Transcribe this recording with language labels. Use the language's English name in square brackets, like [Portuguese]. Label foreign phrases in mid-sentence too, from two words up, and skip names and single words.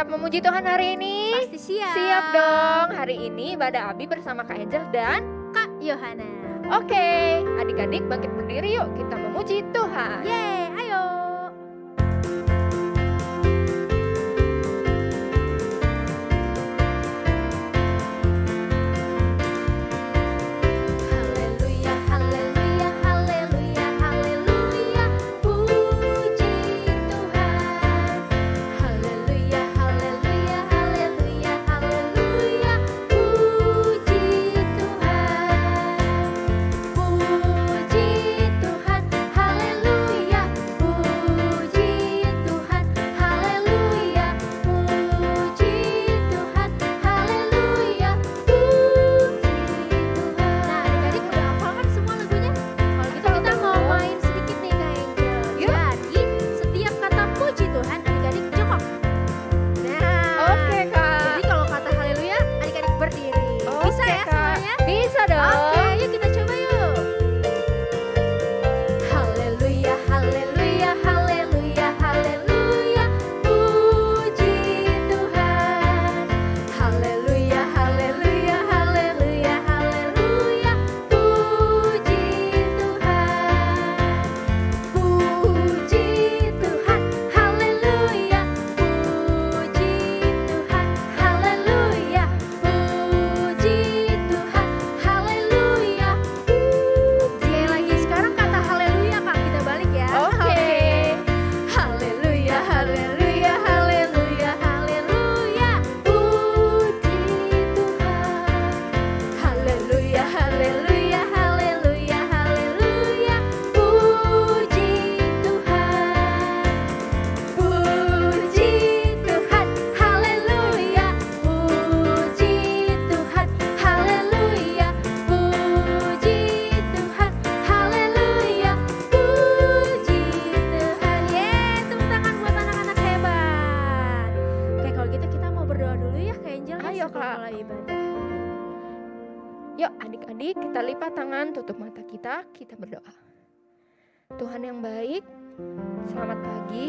[Indonesian] memuji Tuhan hari ini? Pasti siap. Siap dong. Hari ini ibadah Abi bersama Kak Angel dan Kak Yohana. Oke, adik-adik bangkit berdiri yuk, kita memuji Tuhan. Yeay, ayo. Haleluya, haleluya, haleluya, haleluya. Puji Tuhan. Haleluya, haleluya, haleluya, haleluya. Puji Tuhan. Puji Tuhan, haleluya. Puji Tuhan, haleluya. Puji Tuhan, haleluya. Puji Tuhan. Nah, adik-adik udah hafal kan semua lagunya? Kalau gitu kita mau main sedikit nih Kak Angel. Jadi, setiap kata puji Tuhan, adik-adik jongkok. Nah, Oke, Kak. jadi kalau kata haleluya, adik-adik berdiri. Bisa Oke, ya Kak. semuanya? Bisa dong. Oke, yuk kita coba yuk. Haleluya, haleluya, haleluya, haleluya. Puji Tuhan. Haleluya, haleluya, haleluya, haleluya. Puji Tuhan. Puji Tuhan, haleluya. Puji Tuhan, haleluya. Puji Tuhan, haleluya. Sekali lagi, sekarang kata haleluya Kak, kita balik ya. Oke. Haleluya, haleluya, haleluya, haleluya. Puji Tuhan. Haleluya, haleluya, haleluya, haleluya. Puji Tuhan. Puji Tuhan, haleluya. Puji Tuhan, haleluya. Puji Tuhan, haleluya. Puji Tuhan. Yeay, tepuk tangan buat anak-anak hebat. Oke, kalau gitu kita mau berdoa dulu ya Kak Angel. Ayo, sebelum Kak. mulai ibadah. Yuk adik-adik kita lipat tangan, tutup mata kita berdoa. Tuhan yang baik, selamat pagi.